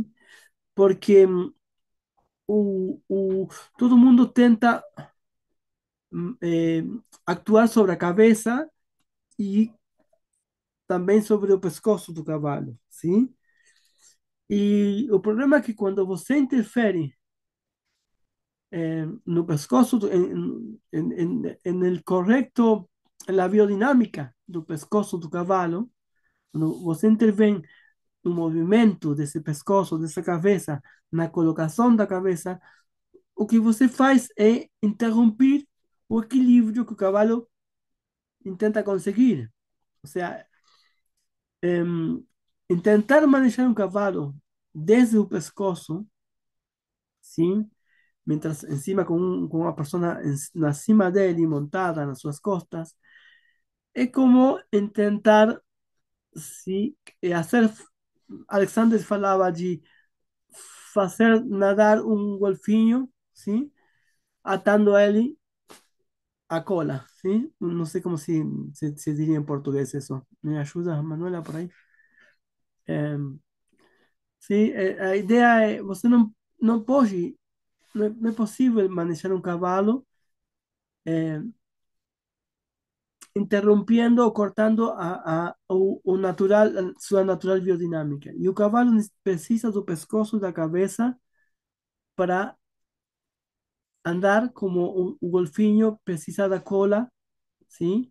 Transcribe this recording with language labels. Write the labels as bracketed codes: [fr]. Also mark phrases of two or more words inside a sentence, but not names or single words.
[pt] Porque todo mundo tenta actuar sobre a cabeça e também sobre o pescoço do cavalo, sim? E o problema é que quando você interfere no pescoço, [es] en el correcto, en la biodinámica [pt] do pescoço do cavalo, quando você intervém no movimento desse pescoço, dessa cabeça, na colocação da cabeça, o que você faz é interromper o equilíbrio que o cavalo intenta conseguir. Ou seja, intentar manejar um cavalo desde o pescoço, sim, [es] mientras encima con una persona encima de él y montada en sus costas, es como intentar, sí, hacer, Alexander falaba de hacer nadar un golfinho, ¿sí? Atando a él a cola, ¿sí? No sé cómo se diría en portugués eso. ¿Me ayuda, Manuela, por ahí? [pt] Em, sí, a idea es, você não pode, não é possível manejar um cavalo interrumpiendo o cortando o natural, sua natural biodinámica. E o cavalo precisa do pescoço da cabeça para andar como o golfinho precisa da cola, sim?